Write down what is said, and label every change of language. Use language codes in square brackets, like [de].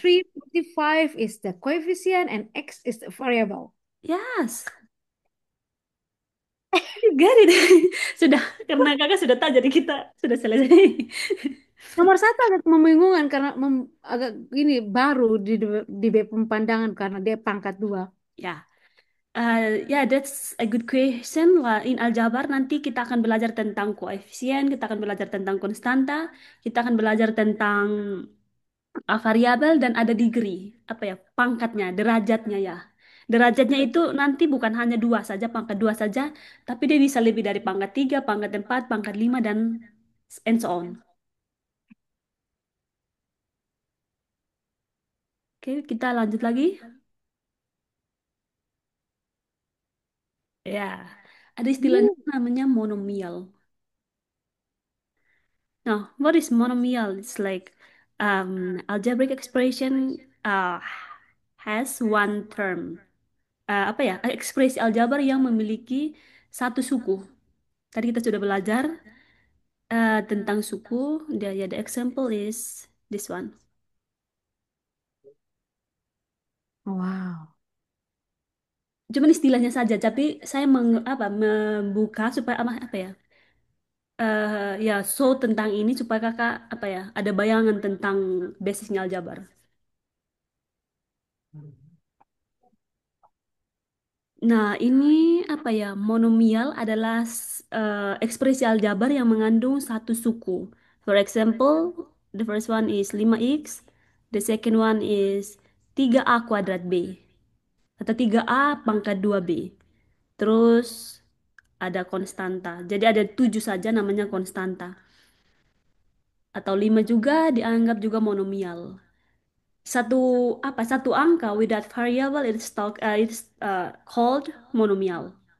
[en] 3, 55 is the coefficient and x is the variable. Yes. You get it. [id] Sudah, karena kakak sudah tahu jadi kita sudah selesai. Nomor satu agak membingungkan karena agak ini baru di pemandangan karena dia pangkat dua. [en] Ya, ya, that's a good question. [id] Lah, in aljabar nanti kita akan belajar tentang koefisien, kita akan belajar tentang konstanta, kita akan belajar tentang variabel dan ada degree, apa ya, pangkatnya, derajatnya ya. Derajatnya itu nanti bukan hanya dua saja, pangkat dua saja, tapi dia bisa lebih dari pangkat tiga, pangkat empat, pangkat lima, dan [en] and so on. [id] Oke, kita lanjut lagi. Ya, ada istilahnya Hmm. namanya monomial. [en] Now, what is monomial? It's like algebraic expression has one term. [id] Apa ya? Ekspresi aljabar yang memiliki satu suku. Tadi kita sudah belajar tentang suku. [en] The example is this one. Wow. [id] Cuman istilahnya saja, tapi saya membuka supaya apa ya? Ya, so tentang ini supaya kakak apa ya? Ada bayangan tentang basisnya aljabar. Nah, ini apa ya? Monomial adalah ekspresi aljabar yang mengandung satu suku. [en] For example, the first one is 5x, the second one is 3a [id] kuadrat b atau 3a pangkat 2b. Terus ada konstanta. Jadi ada 7 saja namanya konstanta. Atau 5 juga dianggap juga monomial. Satu satu angka [en] without variable it's called monomial.